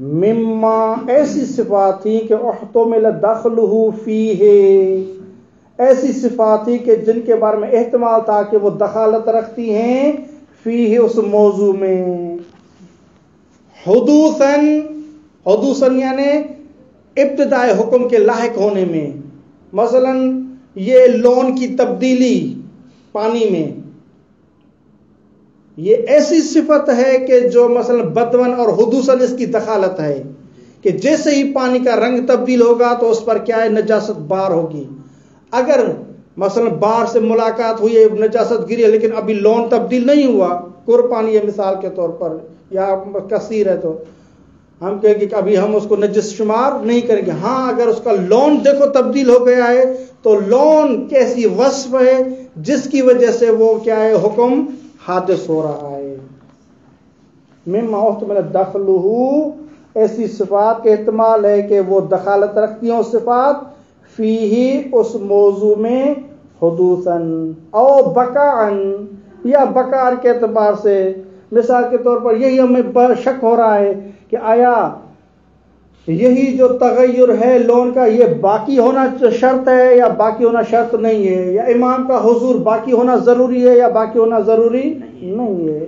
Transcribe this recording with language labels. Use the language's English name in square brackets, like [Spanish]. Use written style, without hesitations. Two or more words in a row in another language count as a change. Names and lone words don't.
[Urdu] مما ایسی صفات تھی کہ [Arabic] احتمل دخلہ فیہ، [Urdu] ایسی صفات تھی کہ جن کے بارے میں احتمال تھا کہ وہ دخالت رکھتی ہیں فیہ اس موضوع میں، حدوثاً یعنی ابتدائے حکم کے لاحق ہونے میں. مثلا یہ لون کی تبدیلی پانی میں، یہ ایسی صفت ہے کہ جو مثلا بدون اور حدوثاً اس کی دخالت ہے کہ جیسے ہی پانی کا رنگ تبدیل ہوگا تو اس پر کیا ہے، نجاست بار ہوگی. اگر مثلا بار سے ملاقات ہوئی ہے، نجاست گری ہے، لیکن ابھی لون تبدیل نہیں ہوا، کور پانی ہے مثال کے طور پر یا کثیر ہے، تو ہم کہیں گے کہ ابھی ہم اس کو نجس شمار نہیں کریں گے. ہاں اگر اس کا لون دیکھو تبدیل ہو گیا ہے تو لون کیسی وصف ہے جس کی وجہ سے وہ کیا ہے، حکم حادث ہو رہا ہے. [Arabic] مما احتمل دخلہ، [Urdu] ایسی صفات کے احتمال ہے کہ وہ دخالت رکھتی ہیں صفات فیہ اس موضوع میں، [Arabic] حدوثاً او بقاعاً [Urdu] یا بقار کے اعتبار سے. مثال کے طور پر یہی ہمیں شک ہو رہا ہے کہ آیا یہی جو تغیر ہے لون کا یہ باقی ہونا شرط ہے یا باقی ہونا شرط نہیں ہے، یا امام کا حضور باقی ہونا ضروری ہے یا باقی ہونا ضروری نہیں ہے.